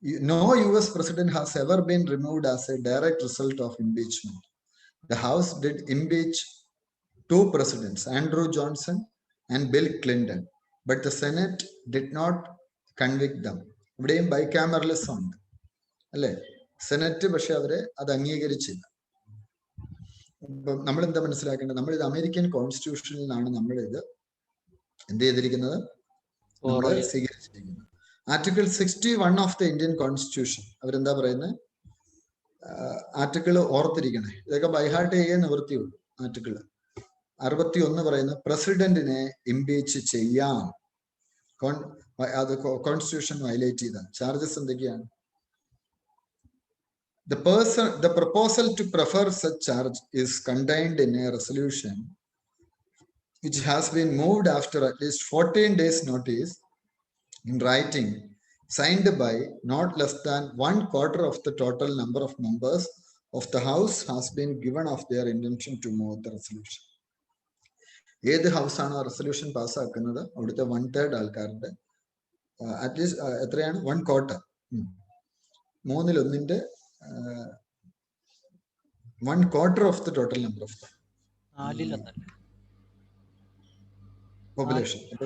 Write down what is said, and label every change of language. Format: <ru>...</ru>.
<en>No US president has ever been removed as a direct result of impeachment. The House did impeach 2 presidents, Andrew Johnson and Bill Clinton, but the Senate did not convict them.</en> <ml>ഇവിടെയും bicameralism ഉണ്ട് അല്ലേ? Senate പക്ഷെ അവരെ അത് അംഗീകരിച്ചില്ല. ഇപ്പം നമ്മൾ എന്താ മനസ്സിലാക്കേണ്ടത്? നമ്മളിത് അമേരിക്കൻ കോൺസ്റ്റിറ്റ്യൂഷനിൽ നിന്നാണ് നമ്മളിത് എന്ത് ചെയ്തിരിക്കുന്നത്, സ്വീകരിച്ചിരിക്കുന്നത്. Article 61 of the Indian constitution അവരെന്താ പറയുന്നത്? ആർട്ടിക്കിൾ ഓർത്തിരിക്കണേ, ഇതൊക്കെ ബൈഹാർട്ട് ചെയ്യാൻ നിവൃത്തിയുള്ളൂ. ആർട്ടിക്കിൾ 61 പറയുന്നത് പ്രസിഡന്റിനെ ഇംപീച്ച് ചെയ്യാം. അത് കോൺസ്റ്റിറ്റ്യൂഷൻ വയലേറ്റ് ചെയ്ത ചാർജസ് എന്തൊക്കെയാണ്?</ml> <en>The proposal to prefer such charge is contained in a resolution which has been moved after at least 14 days notice in writing, signed by not less than 1/4 of the total number of members of the House has been given of their intention to move the resolution.</en> <ml>ഏത് ഹൗസാണോ resolution പാസ്സാക്കുന്നത് അവിടുത്തെ 1/3 ആൾക്കാരുടെ at least എത്രയാണ്?</ml> <en>1/4, 1/3 1/4 of the total number of population.</en>